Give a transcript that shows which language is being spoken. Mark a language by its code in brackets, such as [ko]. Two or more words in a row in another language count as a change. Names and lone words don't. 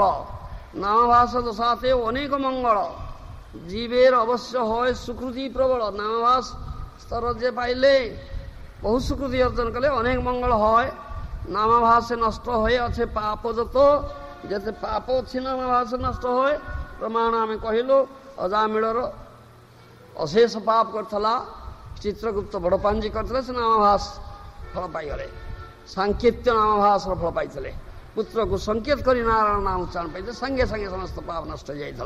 [bn] নামাভাস দশাতে অনেক মঙ্গল, জীবের অবশ্য হয় সুকৃতি প্রবল। নামাভাস স্তর যে পাইলে বহু সুকৃতি অর্জন করলে অনেক মঙ্গল হয়। নামাভাসে নষ্ট হয়ে আছে পাপ, যেতে পাপ ଅଛି নামাଭାসে নষ্ট হয়। [or] ପ୍ରମାଣ ଆମେ କହିଲୁ, ଅଜାମିଳର ଅଶେଷ ପାପ କରିଥିଲା, ଚିତ୍ରଗୁପ୍ତ ବଡ଼ ପାଞ୍ଜି କରିଥିଲେ, ସେ ନାମାଭାସ ଫଳ ପାଇଗଲେ। ସାଙ୍କେତ୍ୟ ନାମାଭାସର ଫଳ ପାଇଥିଲେ। ପୁତ୍ରକୁ ସଂକେତ କରି ନାରାୟଣ ନାମ ଉଚ୍ଚାରଣ ପାଇଥିଲେ, ସାଙ୍ଗେ ସାଙ୍ଗେ ସମସ୍ତ ପାପ ନଷ୍ଟ ହୋଇଯାଇଥିଲା।